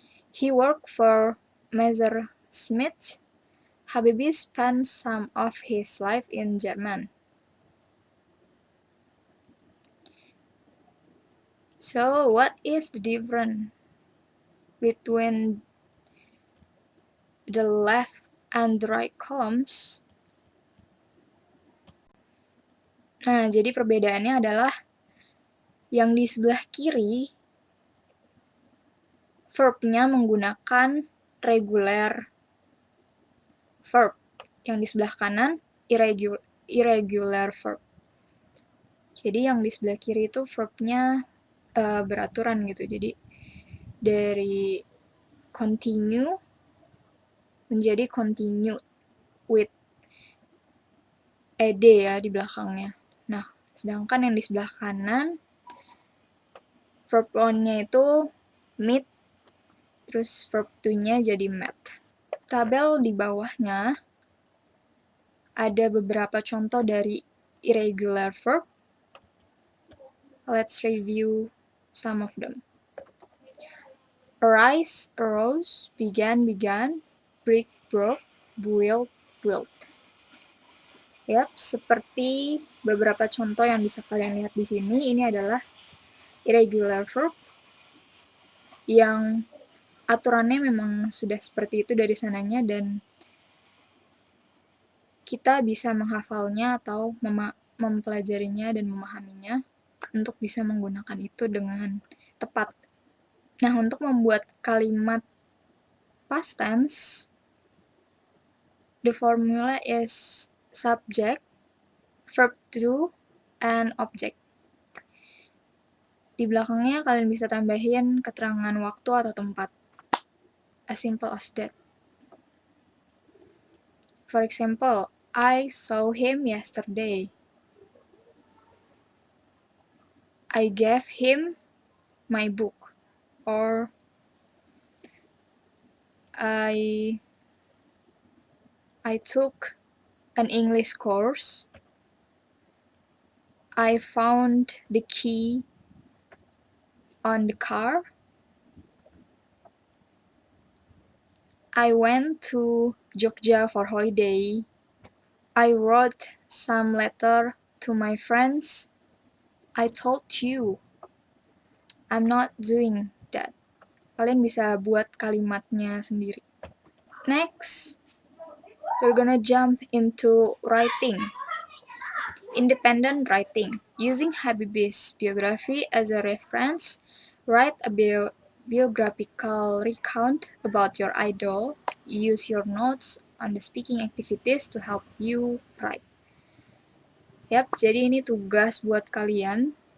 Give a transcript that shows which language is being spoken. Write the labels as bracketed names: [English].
[English] He worked for Messerschmitt. Habibie spent some of his life in Germany. So, what is the difference between the left and the right columns? [Indonesian] Nah, jadi perbedaannya adalah Yang di sebelah kiri, verb-nya menggunakan regular verb. Yang di sebelah kanan, irregular verb. Jadi yang di sebelah kiri itu verb-nya beraturan gitu. Jadi dari continue menjadi continue with ed ya di belakangnya. Nah, sedangkan yang di sebelah kanan, verb 1-nya itu meet, terus verb 2-nya jadi met. Tabel di bawahnya ada beberapa contoh dari irregular verb. [English] Let's review some of them. Arise, arose, began, break, broke, build, built. [Indonesian] Yap, seperti beberapa contoh yang bisa kalian lihat di sini, ini adalah irregular verb yang aturannya memang sudah seperti itu dari sananya dan kita bisa menghafalnya atau mempelajarinya dan memahaminya untuk bisa menggunakan itu dengan tepat. Nah, untuk membuat kalimat [English] past tense, the formula is subject, verb to, and object. [Indonesian] Di belakangnya kalian bisa tambahin keterangan waktu atau tempat. [English] As simple as that. For example, I saw him yesterday. I gave him my book. Or I took an English course. I found the key on the car. I went to Jogja for holiday. I wrote some letter to my friends. I told you. I'm not doing that. [Indonesian] Kalian bisa buat kalimatnya sendiri. [English] Next, we're gonna jump into writing. Independent writing. Using Habibie's biography as a reference, write a biographical recount about your idol. Use your notes on the speaking activities to help you write. [Indonesian] Yap, jadi ini tugas buat kalian.